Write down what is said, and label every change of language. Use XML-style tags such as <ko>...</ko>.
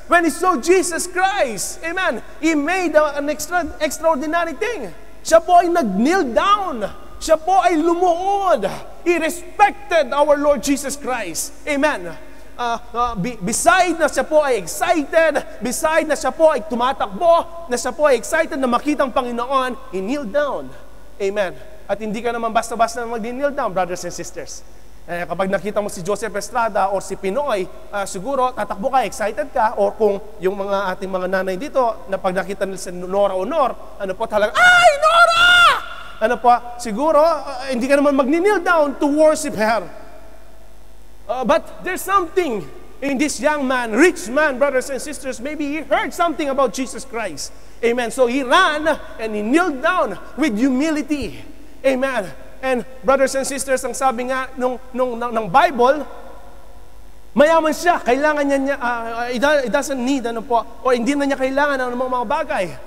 <en>When he saw Jesus Christ, amen, he made an extraordinary thing.</en> <tl>Siya po ay nag-kneel down. Siya po ay lumuhod.</tl> <en>He respected our Lord Jesus Christ. Amen.</en> <tl>Beside na siya po ay excited, beside na siya po ay tumatakbo, na siya po ay excited na makita ang Panginoon,</tl> <en>he kneeled down.</en> <tl>Amen. At hindi ka naman basta-basta mag-kneel down, brothers and sisters. Kapag nakita mo si Joseph Estrada or si Pinoy, siguro tatakbo ka, excited ka, or kung yung mga ating mga nanay dito, na pag nakita nila si Nora Honor, talagang, ay, Nora! Siguro, hindi ka naman mag-kneel down</tl> <en>to worship her. But there's something in this young man, rich man, brothers and sisters, maybe he heard something about Jesus Christ. Amen. So he ran and he kneeled down with humility. Amen.</en> <tl>And brothers and sisters, ang sabi nga ng Bible, mayaman siya, kailangan niya,</tl> <en>it doesn't need,</en> <tl>or hindi na niya kailangan ng mga bagay.</tl>